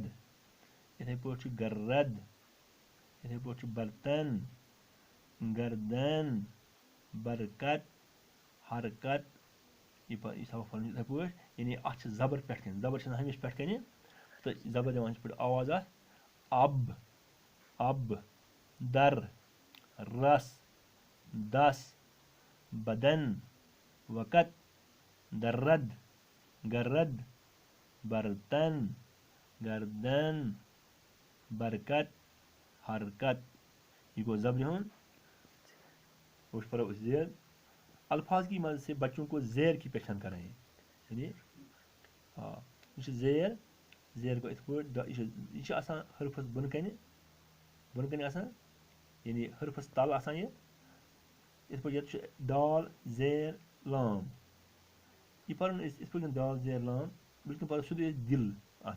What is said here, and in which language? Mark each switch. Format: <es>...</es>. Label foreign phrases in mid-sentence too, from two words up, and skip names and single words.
<ks>یِتھَے پٲٹھۍ چھُ گرد. یِتھَے پٲٹھۍ چھُ برتن گردن برکت حرکت. یہِ سبق پَرُن یِتھَے پٲٹھۍ. یعنی اَتھ چھِ زبر پٮ۪ٹھ کَنۍ زبر چھِ آسان ہمیشہِ پٮ۪ٹھ کَنہِ تہٕ زبر دِوان یِتھ پٲٹھۍ آواز اَتھ اب اب در رس دس بدن وقت درد گرد برتن گردن برکت حرکت. یہ گو زبرِ ہُنٛد. وہ پڑھو أسۍ زیر.</ks> <ur>الفاظ کی مدد سے بچوں کو زیر کی پہچان کرائیں.</ur> <ks>یعنی یہ چھُ زیر زیر گوٚو یِتھ پٲٹھۍ یہِ چھِ آسان حرفس بۄنہٕ کَنہِ آسان یعنی حرفس تل آسان یہِ یِتھ پٲٹھۍ ییٚتہِ چھُ دال زیر لام. یہِ پَرُن أسۍ یِتھ پٲٹھۍ دال زیر لام بلکہِ پَرو سیوٚدُے أسۍ دِل اَتھ.</ks>